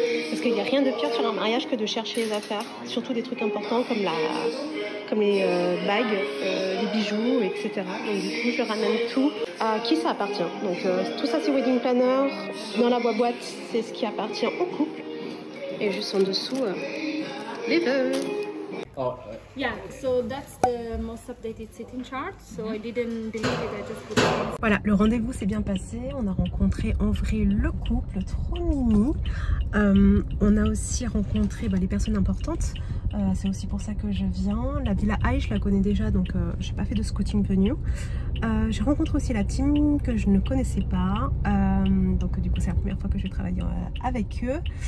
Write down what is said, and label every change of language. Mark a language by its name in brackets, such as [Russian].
[French] Parce qu'il n'y a rien de pire sur un mariage que de chercher les affaires, surtout des trucs importants comme les bagues, les bijoux, etc. Donc du coup je ramène tout à qui ça appartient. Donc tout ça c'est wedding planner, dans la boîte c'est ce qui appartient au couple et juste en dessous les vœux. [English] Oh, yeah, so that's the most updated seating chart. So I didn't delete it, I just put it. [French] Voilà, le rendez-vous s'est bien passé. On a rencontré en vrai le couple, trop mimi. On a aussi rencontré les personnes importantes. C'est aussi pour ça que je viens. La Villa Ai, je la connais déjà, donc j'ai pas fait de [English] scouting venue. [French] J'ai rencontré aussi la team que je ne connaissais pas. Donc du coup, c'est la première fois que je travaille avec eux.